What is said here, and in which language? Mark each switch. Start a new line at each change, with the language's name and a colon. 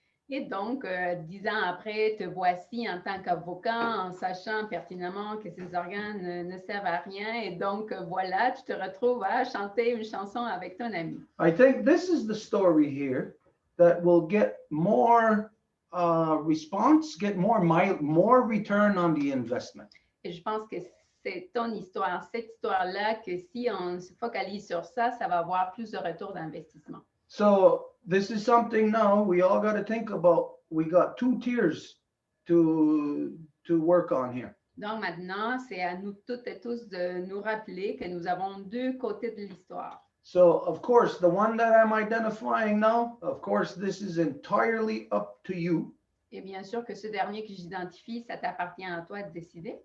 French: Et donc, 10 ans après, te voici en tant qu'avocat, en sachant pertinemment que ces organes ne servent à rien. Et donc, voilà, tu te retrouves à chanter une chanson avec ton ami.
English: I think this is the story here that will get more response, get more return on the investment.
French: Et je pense que c'est ton histoire, cette histoire-là, que si on se focalise sur ça, ça va avoir plus de retour d'investissement.
English: So this is something now we all got to think about. We got 2 tiers to work on here.
French: Donc maintenant, c'est à nous toutes et tous de nous rappeler que nous avons 2 côtés de l'histoire.
English: So of course, the one that I'm identifying now, of course, this is entirely up to you.
French: Et bien sûr que ce dernier que j'identifie, ça t'appartient à toi de décider.